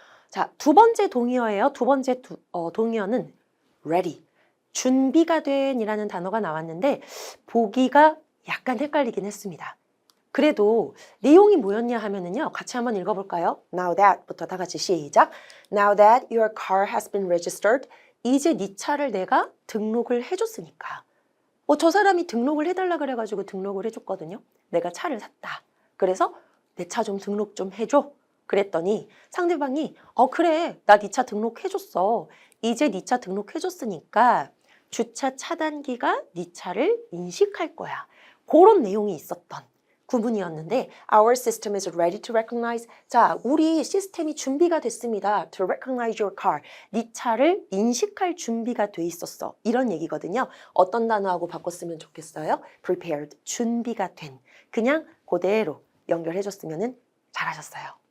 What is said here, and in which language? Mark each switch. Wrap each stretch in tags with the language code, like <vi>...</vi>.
<ko>자, 두 번째 동의어예요. 두 번째 동의어는 ready. 준비가 된 이라는 단어가 나왔는데 보기가 약간 헷갈리긴 했습니다. 그래도 내용이 뭐였냐 하면은요. 같이 한번 읽어볼까요? Now that부터 다 같이 시작.</ko> <en>Now that your car has been registered.</en> <ko>이제 네 차를 내가 등록을 해줬으니까. 저 사람이 등록을 해달라 그래가지고 등록을 해줬거든요. 내가 차를 샀다. 그래서 내 차 좀 등록 좀 해줘. 그랬더니 상대방이 그래 나 네 차 등록해줬어. 이제 네 차 등록해줬으니까 주차 차단기가 네 차를 인식할 거야. 그런 내용이 있었던 구문이었는데</ko> <en>Our system is ready to recognize.</en> <ko>자, 우리 시스템이 준비가 됐습니다.</ko> <en>To recognize your car.</en> <ko>네 차를 인식할 준비가 돼 있었어. 이런 얘기거든요. 어떤 단어하고 바꿨으면 좋겠어요? Prepared. 준비가 된. 그냥 그대로 연결해줬으면 잘하셨어요.</ko>